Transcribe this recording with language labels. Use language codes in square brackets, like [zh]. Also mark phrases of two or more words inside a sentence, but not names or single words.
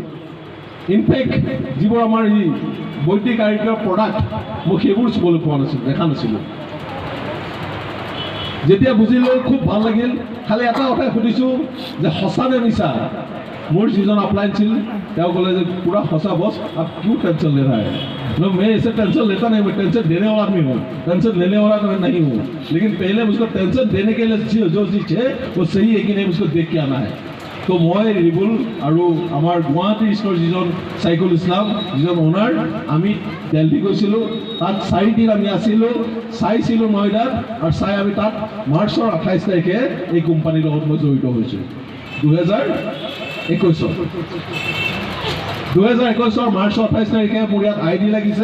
[as] ইনফেক্ট যিবোৰ আমাৰ এই বৈদিক আয়ুৰ্বেদৰ প্ৰডাক্ট মই সেইবোৰ চুবলৈ পোৱা নাছিলোঁ, দেখা নাছিলোঁ। যেতিয়া বুজিলোঁ খুব ভাল লাগিল। খালি এটা কথাই সুধিছোঁ যে সঁচা নে মিছা। মোৰ যিজন আপলাইন ছিল তেওঁ ক'লে যে पूरा সঁচা বছ, [hi] आप क्यों टेंशन ले रहा है। मैं इसे टेंशन लेता नहीं, मैं टेंशन देने वाला आदमी हूँ, टेंशन लेने वाला मैं नहीं हूँ। लेकिन पहले मुझको टेंशन देने के लिए जो चीज़ है वो सही है कि नहीं मुझको देख के आना है। [as] तो মই ৰিবুল আৰু আমাৰ গুৱাহাটী ষ্ট'ৰ যিজন চাইকুল ইছলাম, যিজন অ'নাৰ, আমি দিল্লী গৈছিলোঁ। তাত 4 দিন আমি আছিলোঁ, চাইছিলোঁ নয়ডাত, আৰু চাই আমি তাত মাৰ্চৰ 28 তাৰিখে এই কোম্পানীৰ লগত মই জড়িত হৈছোঁ। 2021 মাৰ্চৰ 28 তাৰিখে মোৰ ইয়াত ID লাগিছে।